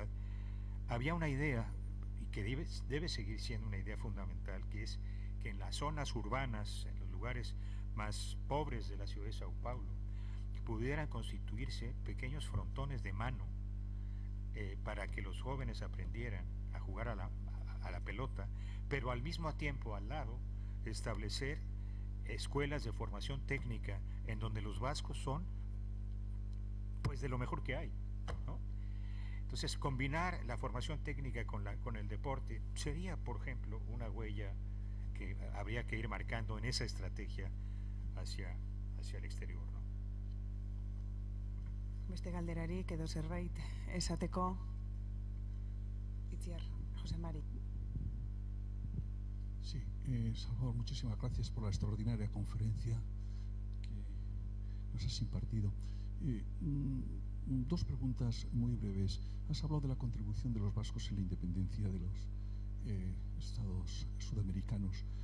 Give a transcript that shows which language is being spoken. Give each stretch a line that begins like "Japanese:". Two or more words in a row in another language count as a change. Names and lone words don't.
Spanish: Había una idea, y que debe seguir siendo una idea fundamental, que es que en las zonas urbanas, en los lugares más pobres de la ciudad de Sao Paulo, pudieran constituirse pequeños frontones de mano para que los jóvenes aprendieran a jugar a la pelota, pero al mismo tiempo, al lado, establecer escuelas de formación técnica en donde los vascos son pues de lo mejor que hay, ¿no? Entonces, combinar la formación técnica con el deporte sería, por ejemplo, una huella que habría que ir marcando en esa estrategia hacia el exterior, ¿no?
Basque: Beste galderarik edo zerbait esateko, Itziar, José Mari.
Spanish: Sí, Salvador, muchísimas gracias por la extraordinaria conferencia que nos has impartido. Dos preguntas muy breves. Has hablado de la contribución de los vascos en la independencia de los estados sudamericanos.